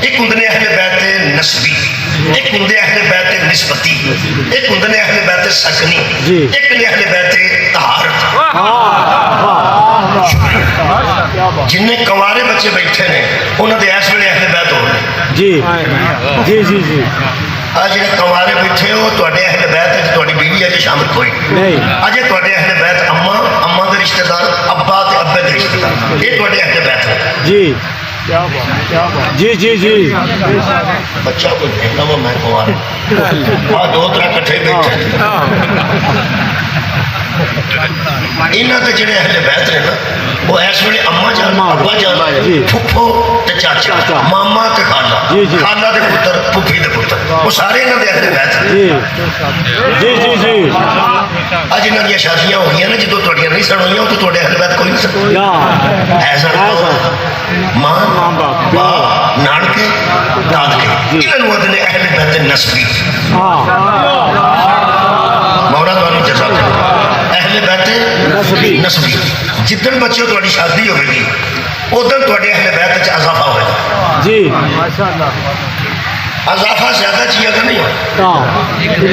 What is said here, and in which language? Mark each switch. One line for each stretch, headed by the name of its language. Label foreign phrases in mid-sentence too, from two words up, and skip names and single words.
Punjabi: ایک ہوں اہل بیت نسبی، ایک ہوں اہل بیت نسبتی، ایک ہوں اہل بیت سکنی، جی ایک نے اہل بیت طہارت۔ جن کنوارے بچے بیٹھے نے انہوں نے اس ویلے اہل بیت ہو گئے جی جی جی جی آج جڑے کنوارے بیٹھے ہو تواڈے اہل بیت وچ تواڈی بیوی اجے شامل کوئی نہیں اجے تواڈے اہل بیت اما دے رشتہ دار، ابا تے ابے دے رشتہ دار، یہ تواڈے اہل بیت ہے۔ جی جی جی جی بچہ کوئی کہتا وہ میں کنوارا 2-3 کٹھے بیٹھے انہاں تے جڑے اہل بیت نے نا وہ اس ویلے اما جان، ابا جان، پھپھو تے چاچا، ماما تے خالہ، خالہ دے پتر، پھپھی دے پتر، وہ سارے انہاں دے اہل بیت ہیں۔ جی جی جی اج انہاں دی شادیاں ہو گئیاں نے جدوں تواڈیاں نہیں سن ہوئیاں تو تواڈے اہل بیت کوئی نہیں سن ایسا ماں باپ نانکے دادکے انہاں نوں آندے نے اہل بیت نسبی۔ مولا تانوں جزا دے اہل بیت نسبی۔ جدن بچے تواڈی شادی ہوے گی ادھر تواڈے اہل بیت وچ اضافہ ہوئے گا جی
Urdu: اضافہ زیادہ چیز کا نہیں ہوتا،